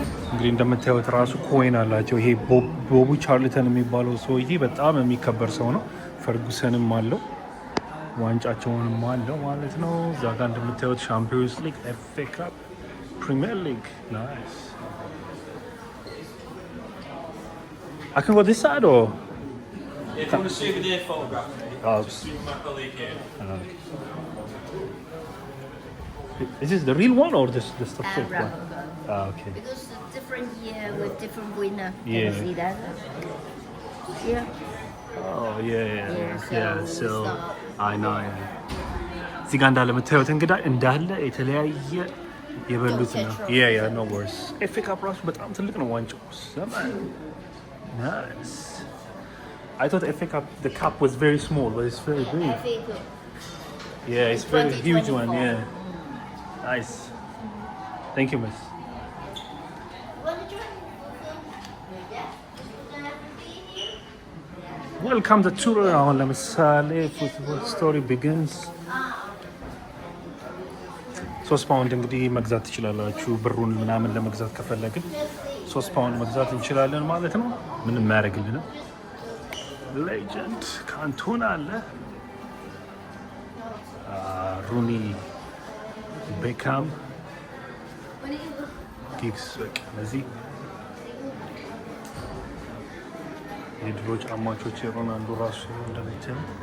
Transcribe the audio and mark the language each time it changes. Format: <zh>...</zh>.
<am>እንግዲህ እንደምታዩት ራሱ ኮይን አላቸው። ይሄ ቦቡ ቻርልተን የሚባለው ሰውዬ በጣም የሚከበር ሰው ነው። ፈርጉሰንም አለው፣ ዋንጫቸውንም አለው ማለት ነው። እዛ ጋር እንደምታዩት ሻምፒዮንስ ሊግ፣ ኤፍኤ ካፕ፣ ፕሪሚየር ሊግ። ናይስ።</am> <en>I can go this side or? If you want to see the day photograph, just speak to my colleague here. Is this the real one or the fake one? Okay. Because different year with different winner. Yeah. Can you see that? Yeah. Oh yeah. So I know.</en> <am>እዚህ ጋር እንዳለምታዩት እንዳለ የተለያየ የበሉት ነው። ያ</am> <en>no worse.</en> <am>ኤፍኤ ካፕ ራሱ በጣም ትልቅ ነው ዋንጫው። Nice.</am> <en>I thought FA Cup, the cup was very small, but it's very big. FA Cup. Yeah, it's very huge one. Yeah. Nice. Thank you, miss. Welcome to tour.</en> <am>አሁን ለምሳሌ</am> <en>football story begins.</en> <am>3 ፓውንድ እንግዲህ መግዛት ትችላላችሁ። ብሩን ምናምን ለመግዛት ከፈለግን 3 ፓውንድ መግዛት እንችላለን ማለት ነው። ምንም ማያደርግልንም። ሌጀንድ ካንቶና አለ፣ ሩኒ፣ ቤካም፣ ጊግስ። በቃ እነዚህ የድሮ ጫማቾች የሮናልዶ ራሱ እንደምትል</am>